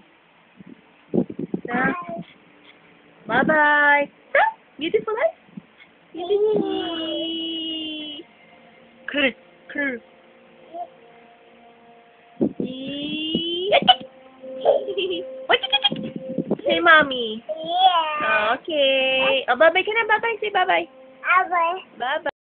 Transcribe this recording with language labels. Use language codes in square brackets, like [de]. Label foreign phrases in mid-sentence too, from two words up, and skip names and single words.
[en] So, bye-bye. So, beautiful eyes. Beautiful. Kurr, kurr. Say mommy. Yeah. Okay. Oh, bye-bye [tl] ka na. [en] Bye-bye. Say bye-bye. Bye. Bye-bye.